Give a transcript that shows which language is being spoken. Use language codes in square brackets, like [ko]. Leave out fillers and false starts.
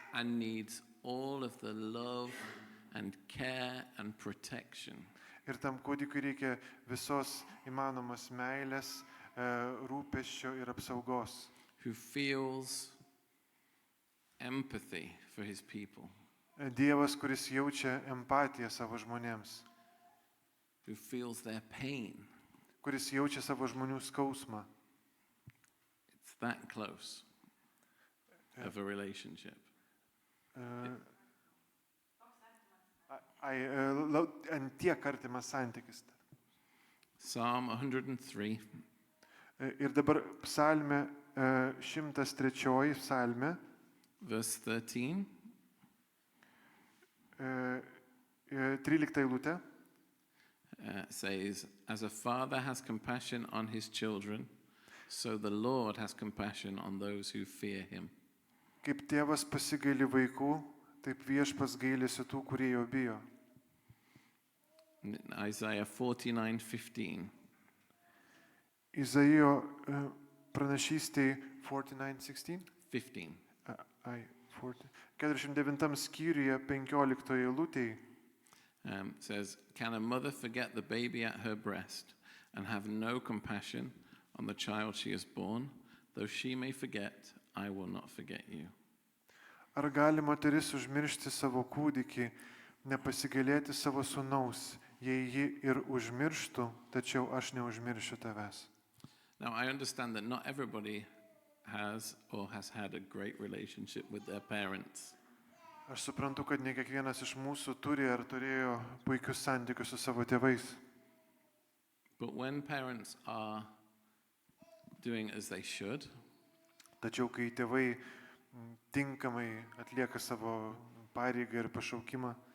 [en] and needs all of the love and care and protection. [lt] Ir tam kūdikiui reikia visos įmanomos meilės, rūpesčio ir apsaugos. [en] Who feels empathy for his people. [lt] Dievas, kuris jaučia empatiją savo žmonėms, [en] Who feels their pain. [lt] kuris jaučia savo žmonių skausmą. [en] It's that close of a relationship. [lt] Ant tiek artimas santykis. [en] Psalm 103, [lt] Ir dabar psalmė, 103 psalmė, [en] verse 13. [lt] 13 eilutė. [en] Says, as a father has compassion on his children, so the Lord has compassion on those who fear him. [lt] Kaip tėvas pasigaili vaikų, taip viešpats gailisi tų, kurie jo bijo. [en] In Isaiah 49:15, [lt] Izaijo pranašystėj 49:16. [en] 15. [lt] 49 skyriuje 15 eilutėj [en] Says, can a mother forget the baby at her breast and have no compassion on the child she has born? Though she may forget, I will not forget you. [lt] Ar gali moteris užmiršti savo kūdikį, nepasigailėti savo sūnaus, jei ji ir užmirštų, tačiau aš neužmiršiu tavęs. [en] Now, I understand that not everybody has or has had a great relationship with their parents. [lt] Aš suprantu, kad ne kiekvienas iš mūsų turi ar turėjo puikius santykius su savo tėvais. [en] But when parents are doing as they should, [lt] Tačiau kai tėvai tinkamai atlieka savo pareigą ir pašaukimą,